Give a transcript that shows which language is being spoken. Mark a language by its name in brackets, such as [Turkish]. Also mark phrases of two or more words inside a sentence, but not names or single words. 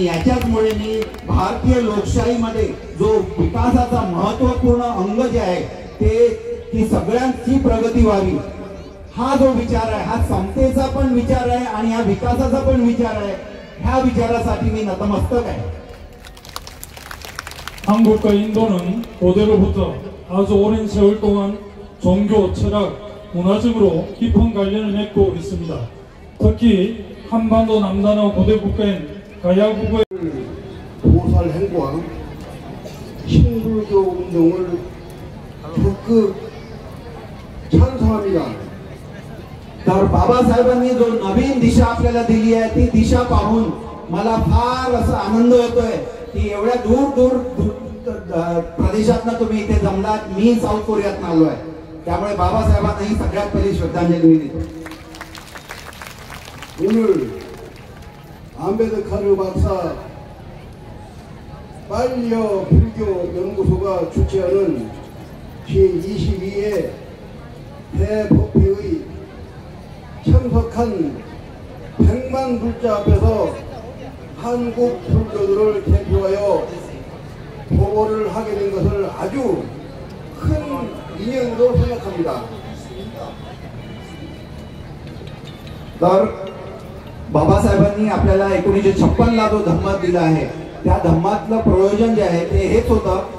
[Marathi] आणि याच्याचमुळे मी भारतीय लोकशाहीमध्ये जो विकासाचा महत्वपूर्ण अंग जे आहे ते की सगळ्यांची प्रगती व्हावी, हा जो विचार आहे हा समतेचा पण विचार आहे आणि हा विकासाचा पण विचार आहे. ह्या विचारासाठी मी नतमस्तक आहे. [Korean] 한국과 인도는 고대로부터 아주 오랜 세월 동안 종교, 철학, 문화적으로 깊은 관련을 맺고 있습니다. 특히 한반도 남단의 고대 국가인 가야국의 보살 행과 신불교 운동을 적극 찬성합니다. [Marathi] तर बाबासाहेबांनी जो नवीन दिशा आपल्याला दिली आहे ती दिशा पाहून मला फार असा आनंद होतोय की एवढ्या दूर दूर प्रदेशातनं तुम्ही इथे जमलात. मी साऊथ कोरियात आलोय, त्यामुळे बाबासाहेबांनाही सगळ्यात पहिली श्रद्धांजली मी देतो. [Korean] 오늘 안베드카르 박사 빨리어 불교 연구소가 주최하는 제22회 대법회의 참석한 100만 불자 앞에서 한국 불교들을 대표하여 보고를 하게 된 것을 아주 큰 인연으로 생각합니다. [Marathi] तर बाबासाहेबांनी आपल्याला 1956 ला जो धम्म दिला आहे त्या धम्मातलं प्रयोजन जे आहे ते हेच होतं